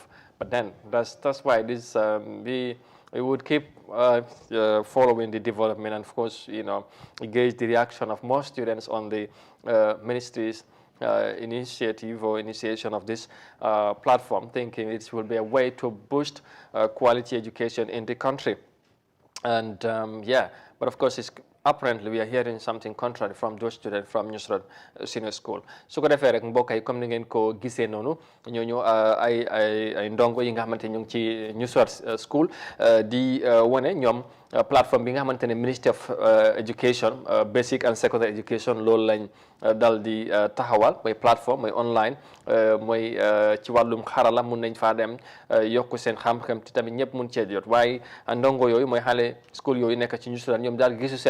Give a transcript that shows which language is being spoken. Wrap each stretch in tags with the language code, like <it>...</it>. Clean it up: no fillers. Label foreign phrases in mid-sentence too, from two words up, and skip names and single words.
<en>But then that's why this we would keep following the development and, of course, engage the reaction of more students on the ministry's initiative or initiation of this platform, thinking it will be a way to boost quality education in the country. And but of course, apparently we are hearing something contrary from those students from Nusrat Senior School.</en> <wo>So ko defee rek mbokk yi comme ni ngeen ko gisee noonu ñooñu ay ndongo yi nga xamante ñu ngi ci Nusrat School di wane ñoom plateforme bi nga xamante ne Ministry of Education Basic and Secondary Education loolu lañ dal di taxawal mooy plateforme mooy online mooy ci wàllum xarala mun nañ faa dem yokku seen xam-xam te tamit ñëpp mun cee jot waaye ndongo yooyu mooy xale school yooyu nekk ci Nusrat ñoom daal</wo>